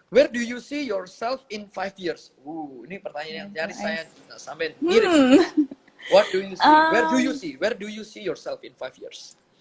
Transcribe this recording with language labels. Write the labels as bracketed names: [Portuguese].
[English] Where do you see yourself in 5 years? [Indonesian] Ini pertanyaan yang nyaris saya sampai mirip. [English] What do you see? Where do you see yourself in 5 years?